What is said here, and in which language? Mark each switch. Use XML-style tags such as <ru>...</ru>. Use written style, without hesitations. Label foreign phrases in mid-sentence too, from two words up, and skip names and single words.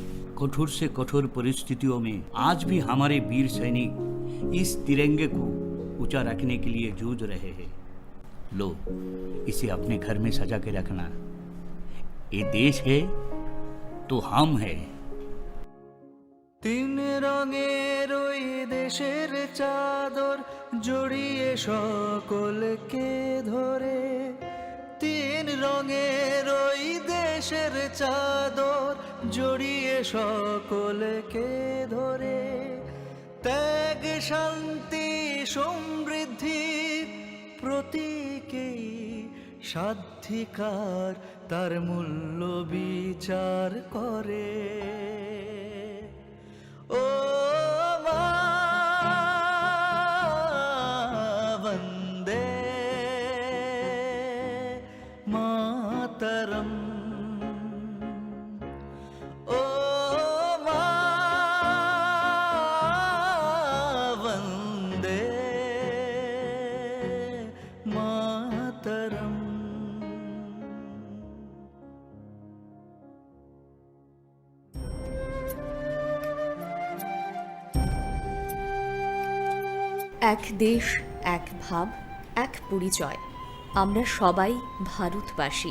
<hi>कठोर से कठोर परिस्थितियों में आज भी हमारे वीर सैनिक इस तिरंगे को ऊंचा रखने के लिए जूझ रहे हैं। लो, इसे अपने घर में सजा के रखना। ये देश है तो हम है।</hi> <bn>3 রঙের ওই দেশের চাদর জড়িয়ে সকলকে ধরে, 3 রঙের ওই দেশের চাদর জড়িয়ে সকলকে ধরে, ত্যাগ শান্তি সমৃদ্ধির প্রতীকেই স্বাধিকার তার মূল্য বিচার করে।</bn> <sa>ओ मा वन्दे मातरम्, ओ मा वन्दे मातरम्।</sa> <bn>এক দেশ, এক ভাব, এক পরিচয়। আমরা সবাই ভারতবাসী।</bn>